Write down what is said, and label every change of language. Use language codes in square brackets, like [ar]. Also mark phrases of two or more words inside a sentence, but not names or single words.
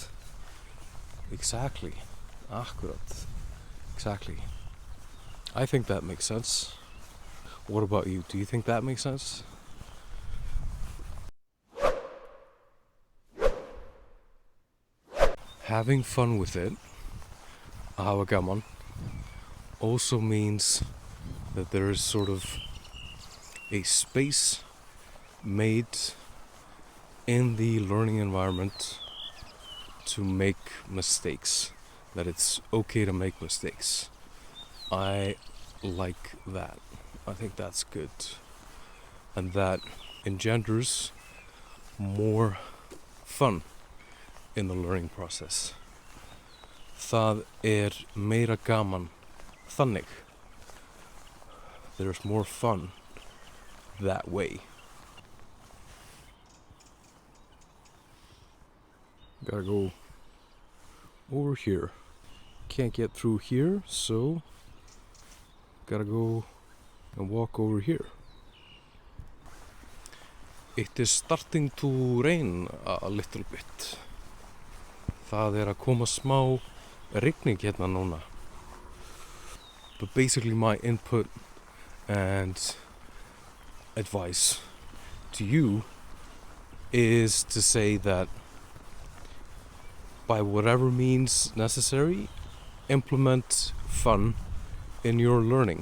[en] Exactly. Akkurat. Exactly. I think that makes sense. What about you? Do you think that makes sense? Having fun with it, [is] að hafa gaman, [en] also means that there is sort of a space made in the learning environment to make mistakes, that it's okay to make mistakes. I like that. I think that's good. And that engenders more fun in the learning process. [is] Það meira gaman þannig. [en] There's more fun that way. Gotta go over here. Can't get through here, so gotta go and walk over here. It is starting to rain a little bit. [is] Það að koma smá rigning hérna núna. [en] But basically my input and advice to you is to say that by whatever means necessary, implement fun in your learning.